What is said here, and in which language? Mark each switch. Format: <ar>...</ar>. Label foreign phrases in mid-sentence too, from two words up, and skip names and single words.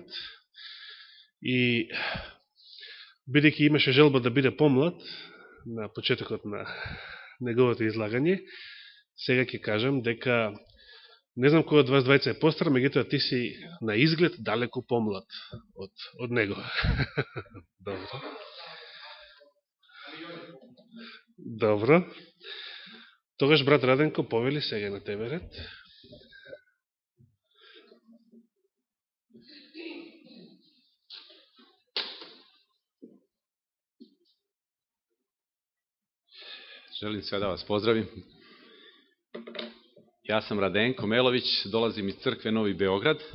<mk>И бидејќи имаше желба да биде помлад на почетокот на неговото излагање, сега ќе кажам дека не знам кој од вас двајца е постар, меѓутоа ти си на изглед далеку помлад од него. Добро. Добро. Тогаш брат Раденко, повели сега на тебе ред.</mk> <sr>Želim sve da vas pozdravim. Ja sam Radenko Melović, dolazim iz crkve Novi Beograd.</sr>